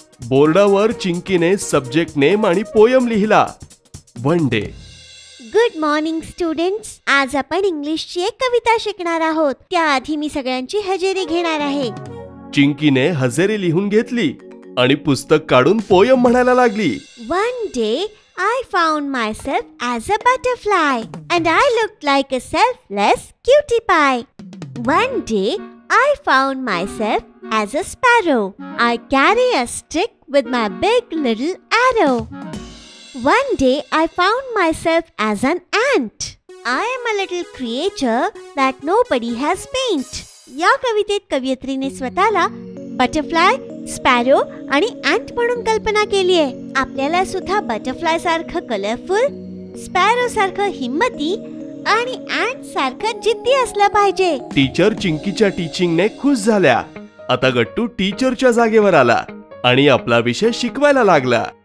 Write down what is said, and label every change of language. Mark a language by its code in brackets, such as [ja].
[mr] बोर्डावर चिंकीने subject name आणि poem लिहिला. [en] One day. Good morning students. [mr] आज आपण इंग्लिशची एक कविता शिकणार आहोत. त्याआधी मी सगळ्यांची हजेरी घेणार आहे. चिंकीने हजेरी लिहून घेतली आणि पुस्तक काढून पोयम म्हणायला लागली. [en] One day I found myself as a butterfly and I looked like a selfless cutie pie. One day I found myself as a sparrow. I carry a stick with my big little arrow. One day I found myself as an ant. I am a little creature that nobody has paint. [mr] या कवितेत कवयित्रीने स्वतःला butterfly, sparrow आणि ॲन्ट म्हणून कल्पना केली आहे. आपल्याला सुद्धा बटरफ्लाय सारखं कलरफुल, स्पॅरो सारखं हिम्मती आणि ॲन्ट सारखं जिद्दी असलं पाहिजे. टीचर चिंकीच्या टीचिंगने खुश झाल्या. आता गट्टू टीचरच्या जागेवर आला आणि आपला विषय शिकवायला लागला.